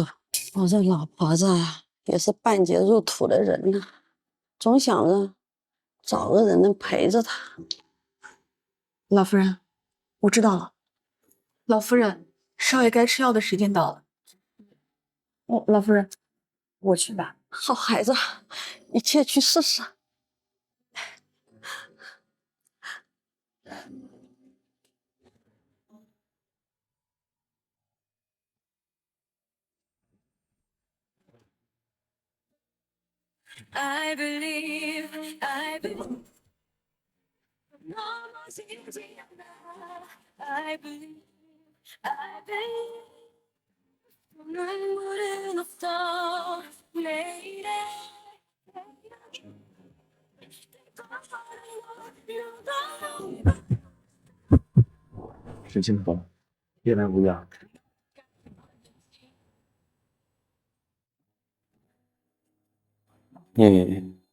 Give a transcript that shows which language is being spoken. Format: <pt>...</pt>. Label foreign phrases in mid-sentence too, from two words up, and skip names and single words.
<zh>我这老婆子啊，也是半截入土的人呢，总想着找个人能陪着她。老夫人，我知道了。老夫人，少爷该吃药的时间到了。老夫人，我去吧。好孩子，一切去试试。</zh> <en>I believe, I believe. I believe, I believe.</en> <ko>난 물은 없어, lady.</ko> <zh>沈清河，夜来无恙。你</zh>